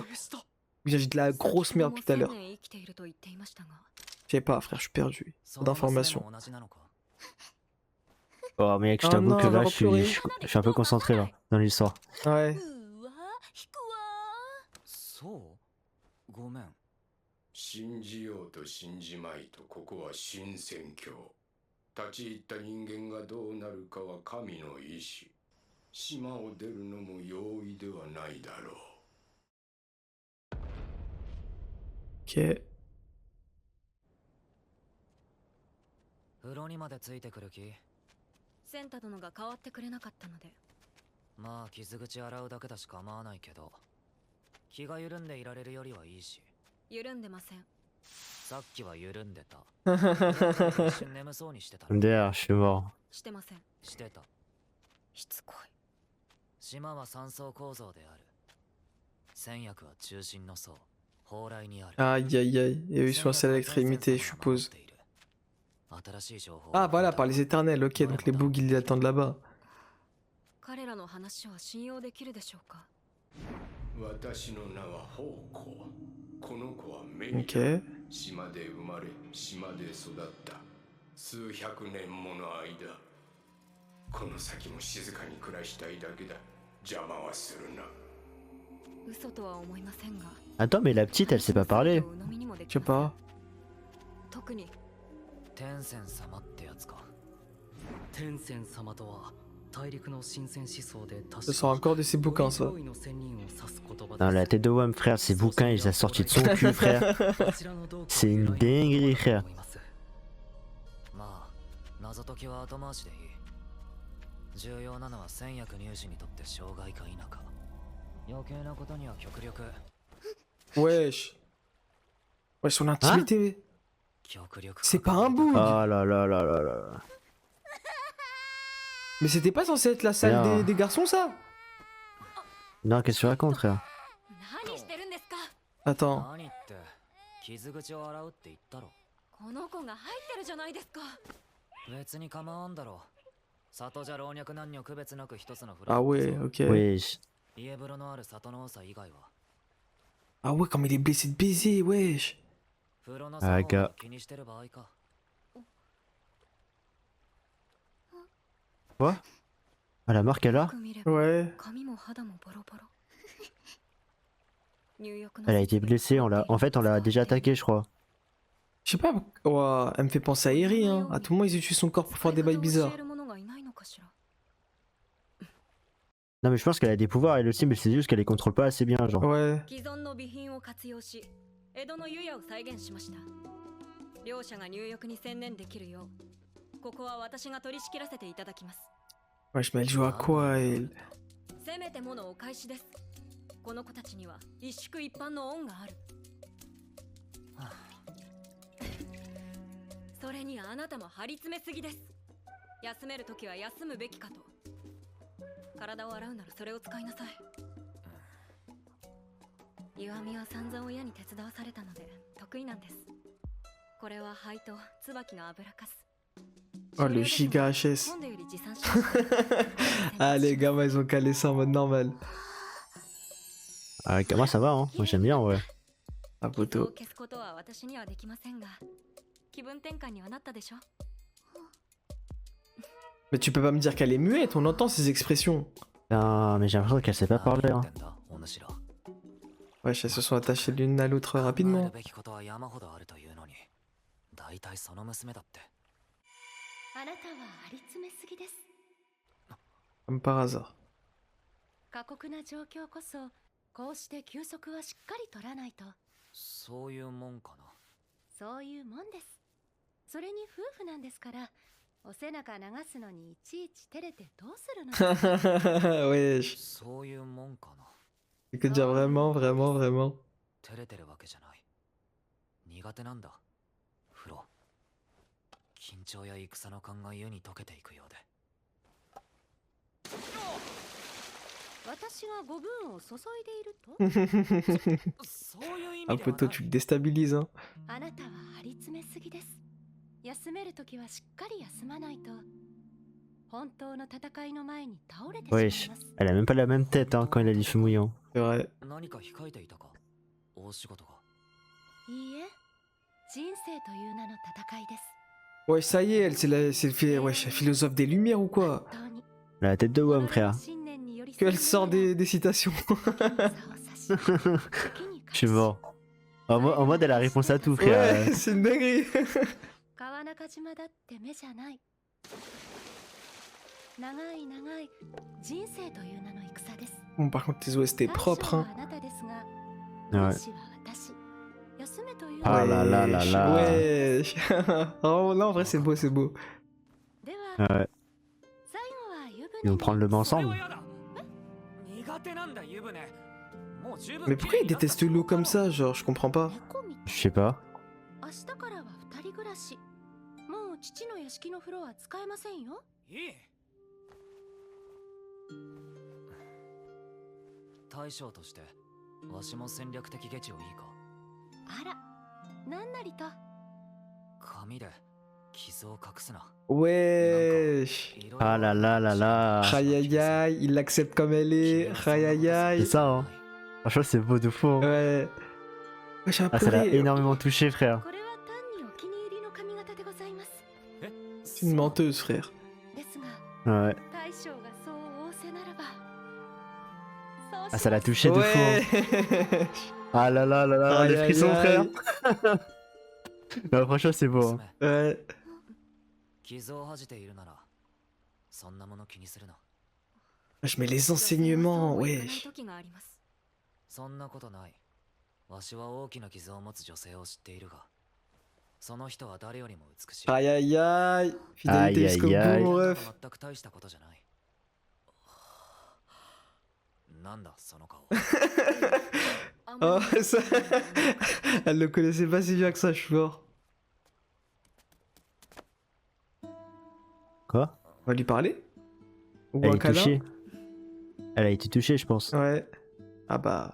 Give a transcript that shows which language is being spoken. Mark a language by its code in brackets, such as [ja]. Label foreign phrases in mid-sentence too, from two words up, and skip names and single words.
[ja] 制した [fr] J'ai dit de la grosse merde tout à l'heure. [ja] 1000年生きていると言っていましたが [fr] Je sais pas frère, je suis perdu. [ja] そ [fr] Trop [ja] の娘 [fr] d'informations. [ja] も同じなのか [fr] Oh mec, je Oh t'avoue non, que elle va là, replorer. je suis un peu concentré là, dans l'histoire. Ouais. [ja] うわ引くわ。そうごめん。信じようと信じまいと、ここは新戦況。立ち入った人間がどうなるかは神の意志。島を出るのも容易ではないだろう。 [fr] Ok. [ja] 風呂にまでついてくる気？センタ殿が変わってくれなかったので。まあ傷口洗うだけだし構わないけど、気が緩んでいられるよりはいいし。緩んでません。さっきは緩んでた。一瞬眠そうにしてたろ。 [fr] MDR, je suis mort. [ja] してません。してた。しつこい。島は三層構造である。戦薬は中心の層、蓬莱にある。 [fr] Aïe aïe aïe. Et eux ils sont à celle l'extrémité, je suppose. [ja] 新しい情報を [fr] Ah voilà, par les éternels, ok, donc les bougs ils attendent là-bas. [ja] 彼らの話は信用できるでしょうか。私の名は宝庫。この子はメリダ。 [fr] Ok. [ja] 島で生まれ、島で育った。数百年もの間。この先も静かに暮らしたいだけだ。邪魔はするな。嘘とは思いませんが。 [fr] Attends, mais la petite, elle sait pas parler. Je sais pas. [ja] 特に天仙様ってやつか。天仙様とは大陸の神仙思想で確 [fr] Ça sort encore de ses bouquins ça. Non, la tête de Wam, frère, ses bouquins, il les a sortis de son cul, frère. C'est une dinguerie, frère. [ja] まあ謎解きは後回しでいい。重要なのは戦薬入手にとって障害か否か。余計なことには極力 [fr] Wesh. Wesh, son intimité. [ja] 極力 [fr] C'est pas un boug. Oh là là là là là. Mais c'était pas censé être la salle Bien. des garçons ça? Non, qu'est-ce que tu racontes, frère? [ja] 何してるんですか。 [fr] Attends. [ja] 何って傷口を洗うって言ったろ。この子が入ってるじゃないですか。別に構わんだろ。里じゃ老若男女区別なく一つの風呂。 [fr] Ah ouais, ok. Oui. [ja] 家風呂のある里の多さ以外は [fr] Ah ouais, comme il est blessé de baiser, wesh. [ja] 風呂の [fr] Ah, [ja] 差を [fr] gars. [ja] 気にしてる場合か。 [fr] Quoi? Ah, la marque, elle a? [ja] よく見れば [fr] Ouais. [ja] 髪も肌もボロボロ。入浴の [fr] Elle a été blessée, en fait, on l'a déjà attaqué, je crois. Je sais pas, ouah, elle me fait penser à Eri, hein. À tout moment, ils utilisent son corps pour faire des bails bizarres. [ja] 教える者がいないのかしら。 [fr] Non, mais je pense qu'elle a des pouvoirs, elle aussi, mais c'est juste qu'elle les contrôle pas assez bien, genre. Ouais. [ja] 既存の備品を活用し、江戸の湯屋を再現しました。両者が入浴に専念できるよう、ここは私が取り仕切らせていただきます。 [fr] Wesh, mais elle joue à quoi, elle? [ja] せめてものお返しです。この子たちには一宿一般の恩がある。それにあなたも張り詰めすぎです。休めるときは休むべきかと。体を洗うならそれを使いなさい。岩見は散々親に手伝わされたので得意なんです。これは灰と椿の油かす。 [fr] Oh, le giga HS. [ja] 今度より持参しました。 [fr] Ah, les gamins, ils ont calé ça en mode normal. Ah, moi, ça va, hein. Moi, j'aime bien, ouais. Ah, [ja] 傷を [fr] poteau. [ja] 消すことは私にはできませんが、気分転換にはなったでしょ。 [fr] Mais tu peux pas me dire qu'elle est muette, on entend ses expressions. Putain, mais j'ai l'impression qu'elle sait pas [ja] 何 [fr] parler, [ja] 言 [fr] hein. [ja] ってんだお主ら。 [fr] Wesh, elles se sont attachées l'une à l'autre [ja] 考え [fr] rapidement. [ja] るべきことは山ほどあるというのに、大体その娘だって。あなたはあり詰めすぎです。 [fr] Comme par hasard. [ja] 過酷な状況こそこうして休息はしっかり取らないと。そういうもんかな。そういうもんです。それに夫婦なんですから、お背中流すのにいちいち照れてどうするの。 [fr] Wesh. [ja] そういうもんかな。 [fr] C'est que dire vraiment, vraiment, vraiment. [ja] 照れてるわけじゃない。苦手なんだ。風呂。緊張や戦の勘が湯に溶けていくようで。私がご分を注いでいるとそういう意 [fr] Un [ja] 味では [fr] poteau, [ja] ない [fr] tu le déstabilises, hein. [ja] あなたは張り詰めすぎです。休めるときはしっかり休まないと本当の戦いの前に倒れてしまい [fr] Wesh, [ja] ます。 [fr] elle a même pas la même tête hein, quand il a les cheveux mouillants. C'est vrai. [ja] 何か控えていたか大仕事が。いいえ、人生という名の戦いです。 [fr] Ouais, ça y est, wesh, la philosophe des Lumières ou quoi? [ja] 本当に [fr] Elle a la tête de Wam, frère. [ja] 信念に寄り添 [fr] Qu'elle [ja] い [fr] sort des citations. Je suis mort. En mode, elle a réponse à tout, frère. Ouais, c'est une dinguerie. [ja] 川中島だって目じゃない。長い長い人生という名の戦です。 [fr] Bon, par contre, tes OST propres, hein. [ja] あなたですが、 [fr] Ouais. [ja] 私は私。休めという [fr] Ah là là là Wesh, là. wesh. Oh non, en vrai, c'est beau, c'est beau. [ja] では、 [fr] Ouais. [ja] 最後は湯船 [fr] Ils vont prendre le bain [ja] それ [fr] ensemble. [ja] はやだ苦手なんだ湯船もう十分 [fr] Mais pourquoi il déteste l'eau comme ça, genre, je comprends pas. [ja] 猫みたい。 [fr] Je sais pas. [ja] 明日からは二人暮らし。もう父の屋敷の風呂は使えませんよ。いい大将としてわしも戦略的下地をいいか。あら、なんなりと。紙で傷を隠すな。 [fr] Wesh. [ja] いろいろ [fr] Ah là là là là. Aïe aïe aïe, il l'accepte comme elle est. Aïe aïe C'est aïe. ça, hein. Franchement, c'est beau de fou. Hein. Ouais. Wesh, un Ah, ça l'a peu. énormément touché, frère. [ja] これは単にお気に入りの髪型でございます。 [fr] C'est une menteuse, frère. [ja] ですが、 [fr] Ouais. [ja] 大将がそう仰せならば。 [fr] Ah, ça l'a touché de fou. Hein. Ouais. Ah là là là là, Aïe, les aïe, frissons, frère. aïe. Non, franchement, c'est beau. Hein. [ja] 娘 [fr] Ouais. [ja] 傷を恥じているならそんなもの気にするな。 [fr] Wesh, mais les enseignements, wesh. [ja] 時があります。そんなことない。わしは大きな傷を持つ女性を知っているが、その人は誰よりも美しい。 [fr] Aïe aïe aïe. Fidélité Aïe, jusqu'au aïe, aïe. bout, mon [ja] なん [fr] ref. [ja] か全く大したことじゃない。なんだその顔。 [fr] Oh, ça... Elle le connaissait pas si bien que ça, je suis mort. Quoi? On va lui parler? Ou Elle un est câlin? touchée. Elle a été touchée, je pense. Ouais. Ah bah.